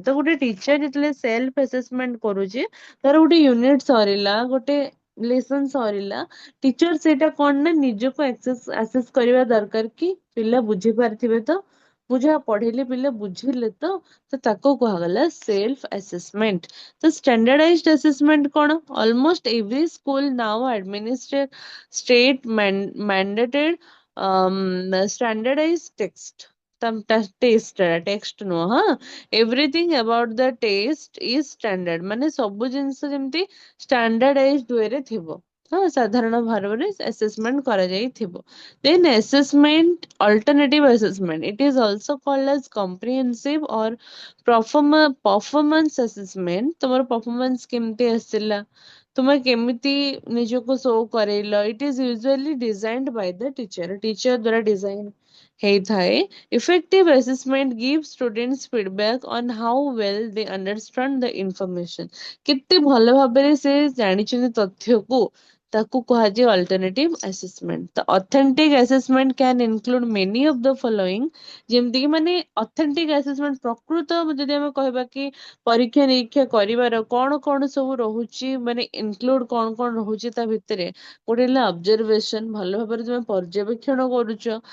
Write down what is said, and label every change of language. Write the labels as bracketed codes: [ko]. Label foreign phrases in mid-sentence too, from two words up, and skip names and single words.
[or] ତ ଗୋଟେ ଟିଚର ଯେତେବେଳେ [en] self assessment [or] କରୁଛି, ତାର ଗୋଟେ ୟୁନିଟ ସରିଲା, ଗୋଟେ ଲେସନ ସରିଲା, ଟିଚର ସେଇଟା କଣ ନା ନିଜକୁ ଆସେସ କରିବା ଦରକାର କି ପିଲା ବୁଝି ପାରିଥିବେ ତ, ମୁଁ ଯାହା ପଢେଇଲି ପିଲା ବୁଝିଲେ ତ ତାକୁ କୁହାଗଲା [en] self assessment. ତ standardized assessment କଣ, almost every school now administer state mandated standardized text [or] ନୁହଁ, ହଁ, [en] everything about the test is standard, [or] ମାନେ ସବୁ ଜିନିଷ ଯେମିତି [en] standardized way [or] ଥିବ, ହଁ, ସାଧାରଣ ଭାବରେ ଆସେସମେଣ୍ଟ କରାଯାଇଥିବ। [en] Then assessment, alternative assessment. It is also called as comprehensive or performance assessment। [or] ତମର performance କେମିତି ଆସିଲା, ତୁମେ କେମିତି ନିଜକୁ ଶୋ କରେଇଲ, [en] it is usually designed by the teacher, [or] teacher ଦ୍ୱାରା design ହେଇଥାଏ। [en] Effective assessment gives students feedback on how well they understand the information। [or] କେତେ ଭଲ ଭାବରେ ସେ ଜାଣିଛନ୍ତି ତଥ୍ୟକୁ, ତାକୁ କୁହାଯାଏ [en] alternative assessment. [or] ତ [en] authentic assessment can include many of the following, [or] ଯେମିତି କି ମାନେ [en] authentic assessment [or] ପ୍ରକୃତ ଯଦି ଆମେ କହିବା କି ପରୀକ୍ଷା ନିରୀକ୍ଷା କରିବାର କଣ କଣ ସବୁ ରହୁଛି, ମାନେ ଇନକ୍ଲୁଡ କଣ କଣ ରହୁଛି ତା ଭିତରେ, ଗୋଟେ ହେଲା ଅବଜରଭେସନ, ଭଲ ଭାବରେ ତମେ ପର୍ଯ୍ୟବେକ୍ଷଣ କରୁଛ,